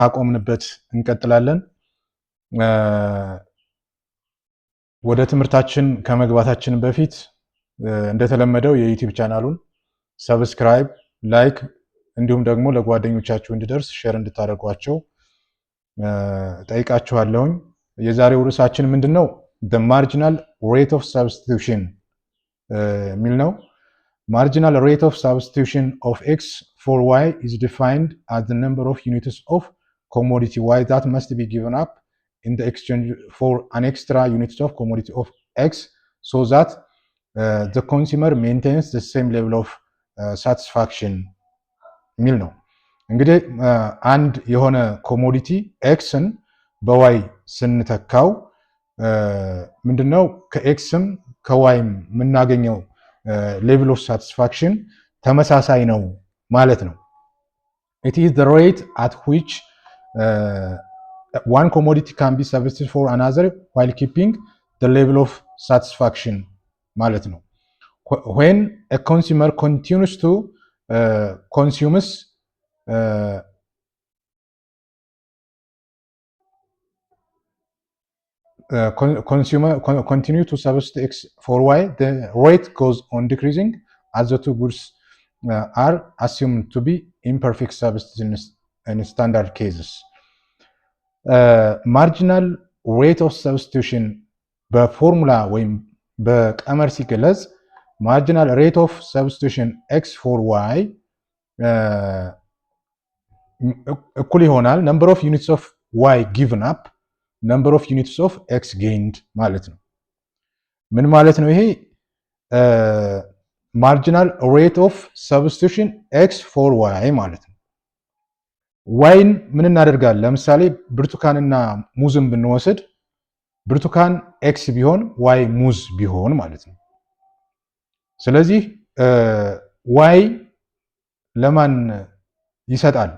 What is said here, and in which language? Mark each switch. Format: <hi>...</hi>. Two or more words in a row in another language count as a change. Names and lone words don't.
<am>አቆምንበት እንቀጥላለን። ወደ ትምህርታችን ከመግባታችን በፊት እንደተለመደው የዩቲዩብ ቻናሉን ሰብስክራይብ፣ ላይክ እንዲሁም ደግሞ ለጓደኞቻችሁ እንዲደርስ ሼር እንድታደርጓቸው ጠይቃችኋለሁኝ። የዛሬው ርዕሳችን ምንድነው?</am> <en>the marginal rate of substitution</en> <am>የሚል ነው።</am> <en>marginal rate of substitution of x for y is defined as the number of units of commodity y that must be given up in the exchange for an extra unit of commodity of x so that the consumer maintains the same level of satisfaction</en> <am>የሚል ነው። እንግዲህ አንድ የሆነ ኮሞዲቲ ኤክስን በዋይ ስንተካው ምንድነው ከኤክስም ከዋይም የምናገኘው</am> <en>level of satisfaction</en> <am>ተመሳሳይ ነው ማለት ነው።</am> <en>it is the rate at which one commodity can be substituted for another while keeping the level of satisfaction</en> <am>ማለት ነው።</am> <en>when a consumer continues to consumes continue to substitute x for y, the rate goes on decreasing as the two goods are assumed to be imperfect substitutes in standard cases. Marginal rate of substitution</en> <am>በፎርሙላ ወይም በቀመር ሲገለጽ</am> <en>marginal rate of substitution x for y</en> <am>እኩል ይሆናል</am> <en>number of units of y given up number of units of x gained</en> <am>ማለት ነው። ምን ማለት ነው ይሄ?</am> <en>marginal rate of substitution x for y</en> <am>ማለት ነው። ዋይን ምን እናደርጋለን? ለምሳሌ ብርቱካንና ሙዝን ብንወስድ ብርቱካን ኤክስ ቢሆን ዋይ ሙዝ ቢሆን ማለት ነው። ስለዚህ ዋይ ለማን ይሰጣል?</am>